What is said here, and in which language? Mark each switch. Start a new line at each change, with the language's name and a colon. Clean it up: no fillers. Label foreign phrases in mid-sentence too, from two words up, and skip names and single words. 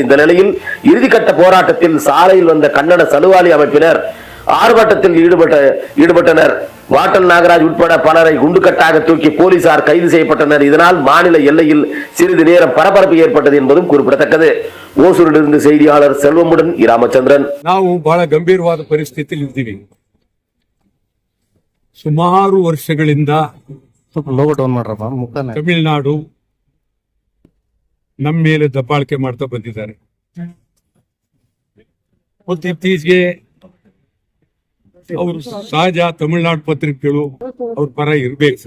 Tamil: இந்த நிலையில் இறுதிக்கட்ட போராட்டத்தில் சாலையில் வந்த கன்னட சலுவாலி அமைப்பினர் ஆர்ப்பாட்டத்தில் ஈடுபட்டனர். வாட்டல் நாகராஜ் உட்பட பலரை குண்டுக்கட்டாக தூக்கி போலீசார் கைது செய்யப்பட்டனர். இதனால் மாநில எல்லையில் சிறிது நேரம் பரபரப்பு ஏற்பட்டது என்பதும் குறிப்பிடத்தக்கது. ஓசூரிலிருந்து செய்தியாளர் செல்வமுடன் ராமச்சந்திரன்.
Kannada: ನಾವು ಬಹಳ ಗಂಭೀರವಾದ ಪರಿಸ್ಥಿತಿಯಲ್ಲಿ ಇದ್ದೀವಿ. ಸುಮಾರು ವರ್ಷಗಳಿಂದ ತಮಿಳುನಾಡು ನಮ್ಮ ಮೇಲೆ ದಬ್ಬಾಳಿಕೆ ಮಾಡ್ತಾ ಬಂದಿದ್ದಾರೆ. ಮತ್ತು ಇತ್ತೀಚೆಗೆ ಅವರು ಸಹಜ ತಮಿಳುನಾಡು ಪತ್ರಿಕೆಗಳು ಅವ್ರ ಪರ ಇರಬೇಕು.